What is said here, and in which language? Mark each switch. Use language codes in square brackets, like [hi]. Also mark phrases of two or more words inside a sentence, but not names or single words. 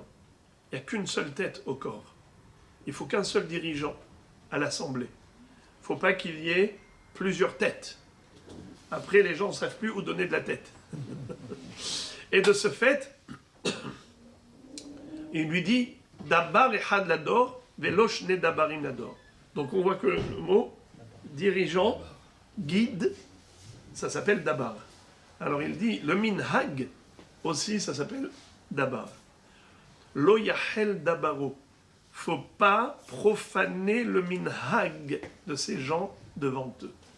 [fr] Il n'y a qu'une seule tête au corps. Il faut qu'un seul dirigeant à l'Assemblée. Il ne faut pas qu'il y ait plusieurs têtes. Après, les gens ne savent plus où donner de la tête. Et de ce fait, il lui dit [he] Dabar echad lador, velosh ne dabarim lador. [fr] Donc on voit que le mot dirigeant, guide, ça s'appelle dabar. Alors il dit le minhag aussi, ça s'appelle dabar. [he] Lo yachel dabaro. [fr] Faut pas profaner le minhag de ces gens devant eux.